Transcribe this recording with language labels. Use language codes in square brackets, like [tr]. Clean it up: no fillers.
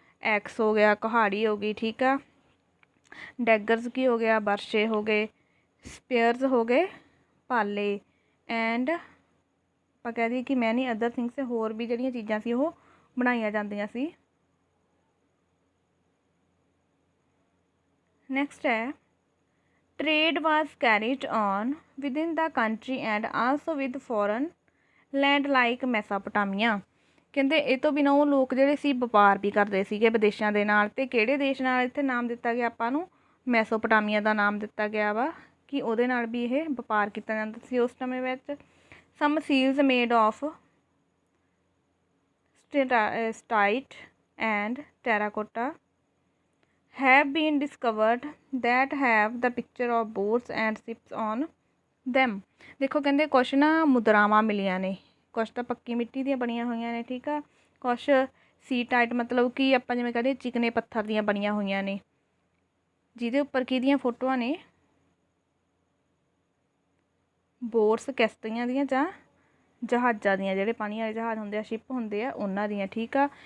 [pa] X ਹੋ ਗਿਆ, ਕੁਹਾੜੀ ਹੋ ਗਈ, ਠੀਕ ਆ, ਡੈਗਰਸ ਕੀ ਹੋ ਗਿਆ, ਬਰਸ਼ੇ ਹੋ ਗਏ, ਸਪੇਅਰਸ ਹੋ ਗਏ ਭਾਲੇ, ਐਂਡ ਆਪਾਂ ਕਹਿ ਦਈਏ ਕਿ [en] many other things, [pa] ਹੋਰ ਵੀ ਜਿਹੜੀਆਂ ਚੀਜ਼ਾਂ ਸੀ ਉਹ ਬਣਾਈਆਂ ਜਾਂਦੀਆਂ ਸੀ। [en] Next ਹੈ trade was carried on within the country and also with foreign land like Mesopotamia. [pa] ਕਹਿੰਦੇ ਇਹ ਤੋਂ ਬਿਨਾਂ ਉਹ ਲੋਕ ਜਿਹੜੇ ਸੀ ਵਪਾਰ ਵੀ ਕਰਦੇ ਸੀਗੇ ਵਿਦੇਸ਼ਾਂ ਦੇ ਨਾਲ, ਅਤੇ ਕਿਹੜੇ ਦੇਸ਼ ਨਾਲ ਇੱਥੇ ਨਾਮ ਦਿੱਤਾ ਗਿਆ ਆਪਾਂ ਨੂੰ? ਮੈਸੋਪੋਟਾਮੀਆ ਦਾ ਨਾਮ ਦਿੱਤਾ ਗਿਆ ਵਾ, ਕਿ ਉਹਦੇ ਨਾਲ ਵੀ ਇਹ ਵਪਾਰ ਕੀਤਾ ਜਾਂਦਾ ਸੀ ਉਸ ਸਮੇਂ ਵਿੱਚ। [en] Some seals made of steatite and terracotta have been discovered that have the picture of boats and ships on them। [pa] ਦੇਖੋ ਕਹਿੰਦੇ ਕੁਛ ਨਾ ਮੁਦਰਾਵਾਂ ਮਿਲੀਆਂ ਨੇ, ਕੁਛ ਤਾਂ ਪੱਕੀ ਮਿੱਟੀ ਦੀਆਂ ਬਣੀਆਂ ਹੋਈਆਂ ਨੇ, ਠੀਕ ਆ, ਕੁਛ ਸੀ ਟਾਈਟ ਮਤਲਬ ਕਿ ਆਪਾਂ ਜਿਵੇਂ ਕਹਿੰਦੇ ਚਿਕਨੇ ਪੱਥਰ ਦੀਆਂ ਬਣੀਆਂ ਹੋਈਆਂ ਨੇ, ਜਿਹਦੇ ਉੱਪਰ ਕਿਹਦੀਆਂ ਫੋਟੋਆਂ ਨੇ? ਬੋਟਸ, ਕਿਸ਼ਤੀਆਂ ਦੀਆਂ ਜਾਂ ਜਹਾਜ਼ਾਂ ਦੀਆਂ, ਜਿਹੜੇ ਪਾਣੀ ਵਾਲੇ ਜਹਾਜ਼ ਹੁੰਦੇ ਆ, ਸ਼ਿਪ ਹੁੰਦੇ ਆ, ਉਹਨਾਂ ਦੀਆਂ, ਠੀਕ ਆ।